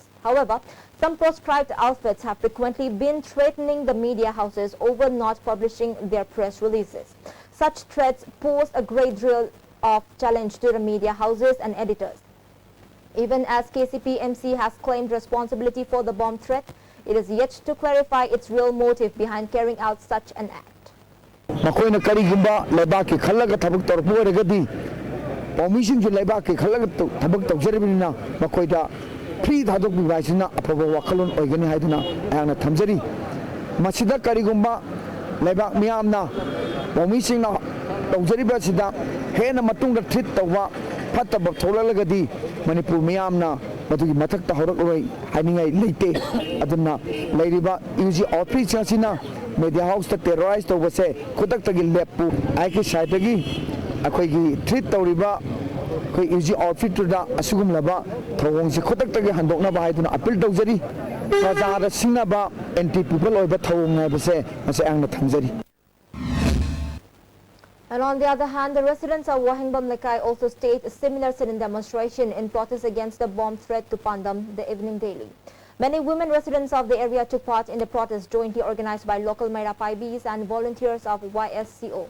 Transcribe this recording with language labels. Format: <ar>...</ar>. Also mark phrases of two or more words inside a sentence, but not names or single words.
<en>However, some proscribed outfits have frequently been threatening the media houses over not publishing their press releases. Such threats pose a great deal of challenge to the media houses and editors. Even as KCP MC has claimed responsibility for the bomb threat, it is yet to clarify its real motive behind carrying out such an act."</en> <mni>Makoina karigumba lebaki khalaga thabak torpu oiragadi paumising ju lebaki khalaga thabak tawjaribina makoida free thadok bibaisina aphaba wakalon oigani haiduna ayana thamjari masida karigumba lebak miyamna paumising na tawjariba sida hena matungda thrit tawwa phattaba tholalagadi manipur miyamna matugi mathakta horakloi hainingai leite aduna leiriba</mni> <en>UG office</en> <mni>asina</mni> <en>media house</en> <mni>ta terrorize to base khudak tagi lepu ai ki side tagi akhoi gi treat tawriba khoi</mni> <en>UG outfit</en> <mni>da asugum laba thawong si khudak tagi handokna ba haiduna appeal tawjari praja da singna ba</mni> <en>anti people</en> <mni>oiba thawong nai base ase angna thamjari.</mni> <en>And on the other hand, the residents of Wahingbam Nakai also staged a similar sit-in demonstration in protest against the bomb threat to Pandam the evening daily. Many women residents of the area took part in the protest jointly organized by local Maira Paibis and volunteers of YSCO.</en>